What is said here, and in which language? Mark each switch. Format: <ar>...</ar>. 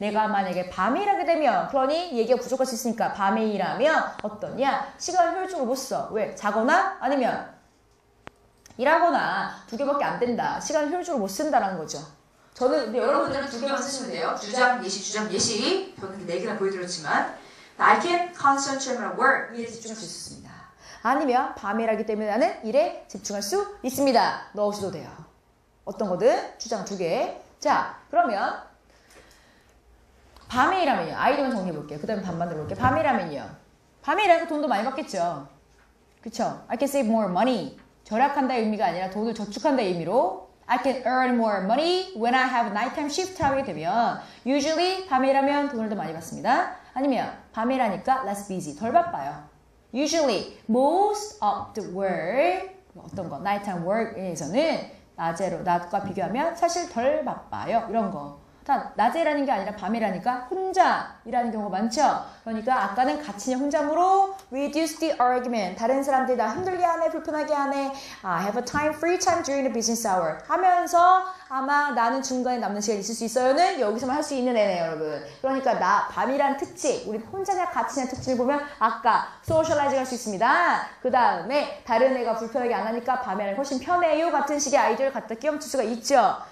<ko>내가 만약에 밤에 일하게 되면, 그러니 얘기가 부족할 수 있으니까 밤에 일하면 어떠냐? 시간을 효율적으로 못 써. 왜? 자거나 아니면 일하거나 두 개밖에 안 된다. 시간을 효율적으로 못 쓴다는 거죠. 저는 근데 여러분들은 두 개만 쓰시면 돼요. 주장, 예시, 주장, 예시. 저는 네 개나 보여드렸지만</ko> <en>I can concentrate on my work.</en> <ko>일에 집중할 수 있습니다. 아니면 밤에 일하기 때문에 나는 일에 집중할 수 있습니다. 넣으셔도 돼요. 어떤 거든 주장 두 개. 자, 그러면 밤에 일하면요. 아이디어만 정리해볼게요. 그 다음에 밤 만들어볼게요. 밤에 일하면요. 밤에 일하니까 돈도 많이 받겠죠. 그쵸?</ko> <en>I can save more money.</en> <ko>절약한다의 의미가 아니라 돈을 저축한다의 의미로</ko> <en>I can earn more money when I have nighttime shift</en> <ko>하게 되면 usually 밤에 일하면 돈을 더 많이 받습니다. 아니면 밤에 일하니까</ko> <en>less busy.</en> <ko>덜 바빠요.</ko> <en>Usually most of the work</en> <ko>어떤 거 nighttime work에서는 낮과 비교하면 사실 덜 바빠요. 이런 거. 낮에 일하는 게 아니라 밤에 일하니까 혼자 일하는 경우가 많죠. 그러니까 아까는 같이 혼자므로</ko> <en>reduce the argument.</en> <ko>다른 사람들이 나 힘들게 하네, 불편하게 하네.</ko> <en>I have a time, free time during the business hour.</en> <ko>하면서 아마 나는 중간에 남는 시간 있을 수 있어요는 여기서만 할 수 있는 애네요, 여러분. 그러니까 밤이란 특징, 우리 혼자냐 같이냐 특징을 보면 아까 socialize 할 수 있습니다. 그 다음에 다른 애가 불편하게 안 하니까 밤에 하는 훨씬 편해요 같은 식의 아이디어를 갖다 끼얹을 수가 있죠.</ko>